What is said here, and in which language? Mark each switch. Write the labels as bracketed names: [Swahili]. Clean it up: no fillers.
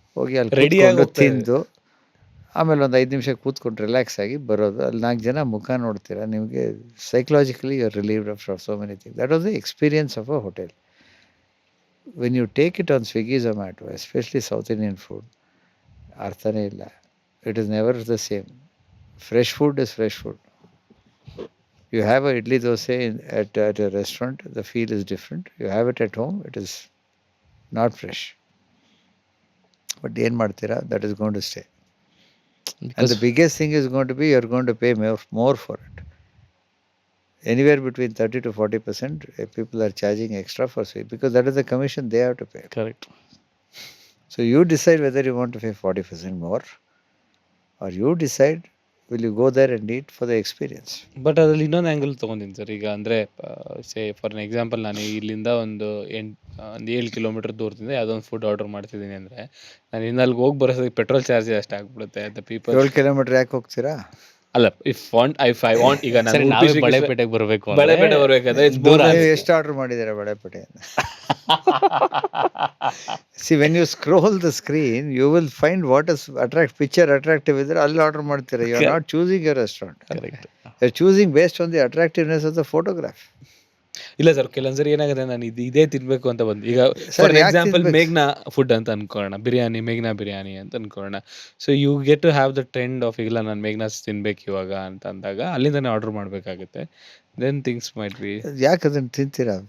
[Kannada] ಹೋಗಿ ಅಲ್ಲಿ ರೆಡಿಯಾಗಿ ತಿಂದು ಆಮೇಲೆ ಒಂದು 5 ನಿಮಿಷ ಕೂತ್ಕೊಂಡು ರಿಲ್ಯಾಕ್ಸ್ ಆಗಿ ಬರೋದು. ಅಲ್ಲಿ 4 ಜನ ಮುಖ ನೋಡ್ತೀರಾ, ನಿಮಗೆ [English] Psychologically you are relieved of so many things. That was the experience of a hotel. When you take it on Swiggy, Zomato, especially South Indian food, [Kannada] ಅರ್ಥನೇ ಇಲ್ಲ. [English] It is never the same. Fresh food is fresh food. You have a idli dosa at a restaurant, the feel is different. You have it at home, it is not fresh. But [Kannada] ಏನು ಮಾಡ್ತೀರಾ, [English] that is going to stay. And the biggest thing is going to be, you are going to pay more for it. Anywhere between 30 to 40% people are charging extra for sweet because that is the commission they have to pay. [Kannada] Correct. [English] So you decide whether you want to pay 40% more, or you decide will you go there and eat for the experience. [Kannada] But ಅದ್ರಲ್ಲಿ ಇನ್ನೊಂದು angle ತೊಗೊಂತೀನಿ sir. ಈಗ ಅಂದರೆ [English] say for an example, [Kannada] ನಾನು ಇಲ್ಲಿಂದ ಒಂದು 7 kilometre ದೂರದಿಂದ ಯಾವುದೋ ಒಂದು ಫುಡ್ ಆರ್ಡರ್ ಮಾಡ್ತಿದ್ದೀನಿ ಅಂದರೆ, ನಾನು ಇನ್ನು ಅಲ್ಲಿಗೆ ಹೋಗಿ ಬರೋದಕ್ಕೆ ಪೆಟ್ರೋಲ್ ಚಾರ್ಜ್ ಅಷ್ಟು ಆಗ್ಬಿಡುತ್ತೆ. [English] the people [Kannada] 7 ಕಿಲೋಮೀಟರ್ ಯಾಕೆ ಹೋಗ್ತೀರಾ? [English] ಅಲ್ಲ, if I want ಈಗ [Kannada] ಸರಿ, ನಾನು ನಾವೇ ಬಳೆಪೇಟೆಗೆ ಬರಬೇಕು ಬಳೆಪೇಟೆ ಬರ್ಬೇಕಾದ್ರೆ [English] it's more [Kannada] ನೀವು ಎಷ್ಟು ಆರ್ಡರ್ ಮಾಡಿದ್ದೀರಾ ಬಳೆಪೇಟೆಯಿಂದ? [English] See, when you scroll the screen, you will find what is attractive [Kannada] ಇದ್ರೆ ಅಲ್ಲಿ ಆರ್ಡರ್ ಮಾಡ್ತೀರಾ. [English] You are not choosing your restaurant. [Kannada] Correct. [English] You are choosing based on the attractiveness of the photograph. [Kannada] ಇಲ್ಲ sir, ಕೆಲವೊಂದ್ಸರಿ ಏನಾಗುತ್ತೆ, ನಾನು ಇದೇ ತಿನ್ಬೇಕು ಅಂತ ಬಂದು, ಈಗ [English] Sir, for [Kannada] ಯಾಕ್ [English] example [Kannada] ತಿನ್ಬೇಕು? ಮೇಘ್ನಾ ಫುಡ್ ಅಂತ ಅನ್ಕೊಳ್ಳೋಣ, ಮೇಘ್ನಾ ಬಿರಿಯಾನಿ ಅಂತ ಅನ್ಕೊಳ್ಳೋಣ. [English] so you get to have the trend of, [Kannada] ಇಲ್ಲ ನಾನು ಮೇಘ್ನಾಸ್ ತಿನ್ಬೇಕು ಇವಾಗ ಅಂತ ಅಂದಾಗ ಅಲ್ಲಿಂದಾನೆ ಆರ್ಡರ್ ಮಾಡಬೇಕಾಗುತ್ತೆ. [English] Then things might be. [Kannada] ಯಾಕೆ ಅದನ್ನು ತಿಂತೀರಾ?